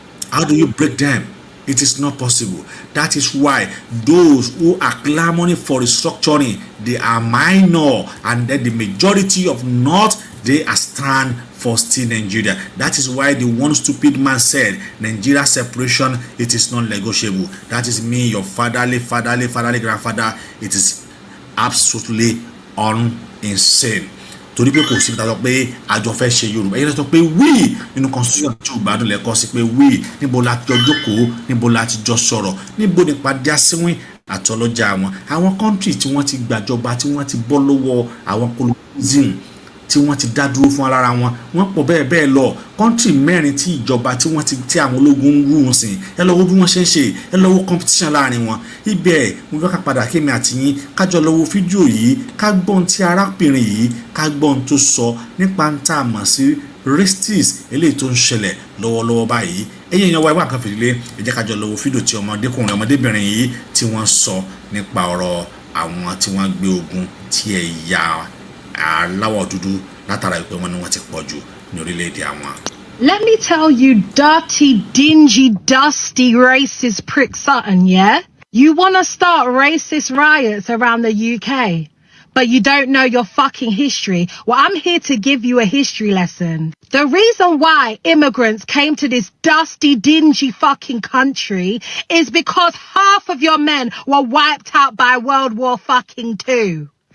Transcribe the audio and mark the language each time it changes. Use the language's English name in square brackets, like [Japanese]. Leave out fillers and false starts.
[English] How do you break them? It is not possible. That is why those who are clamoring for restructuring, they are minor, and then the majority of North, they are stand for still Nigeria. That is why the one stupid man said Nigeria separation, it is not negotiable. That is me, your fatherly grandfather. It is absolutely insane. [Yoruba] Torí pé kò sí ta sọ pé àjọ fẹ́ ṣe Yorùbá yẹn sọ pé wí nínú constitution tí ò gbádùn lẹ́kọ́ sí pé wí níbo la jọ jókòó níbo la ti jọ sọ̀rọ̀ níbo nípa dí asínwín àtọlọ́jà àwọn country tí wọ́n ti gbàjọba tí wọ́n ti bọ́ lọ́wọ́ àwọn colonialism tí wọ́n ti dá dúró fún alára wọ́n pọ̀ bẹ́ẹ̀ lọ country mẹ́rin tí ìjọba tí wọ́n ti tí àwọn ológun ń rú wọn sìn ẹ lọ wo bí wọ́n ṣe ń ṣe ẹ lọ wo competition láàrin wọn ibẹ̀ mo fẹ́ ká padà kémi àti yín kájọ lọ wo fídíò yìí ká gbọ́n tí arábìnrin yìí ká gbọ́n tó sọ nípa ń tà mọ̀ sí racism eléyìí tó ń ṣẹlẹ̀ lọ́wọ́lọ́wọ́ báyìí ẹ̀yin èèyàn wa ìwà kan fìdílé ẹ jẹ́ kájọ lọ wo fídíò tí ọmọdébìnrin yìí tí wọ́n sọ nípa ọ̀rọ̀ àwọn tí wọ́n gbé ogun tí ẹ̀yà aláwọ̀ dúdú látara ìpè wọn ni wọ́n ti pọ̀ jù ní orílẹ̀-èdè àwọn. [English] Let me tell you, dirty, dingy, dusty, racist prick Sutton, yeah? You want to start racist riots around the UK, but you don't know your fucking history. Well, I'm here to give you a history lesson. The reason why immigrants came to this dusty, dingy fucking country is because half of your men were wiped out by World War fucking II.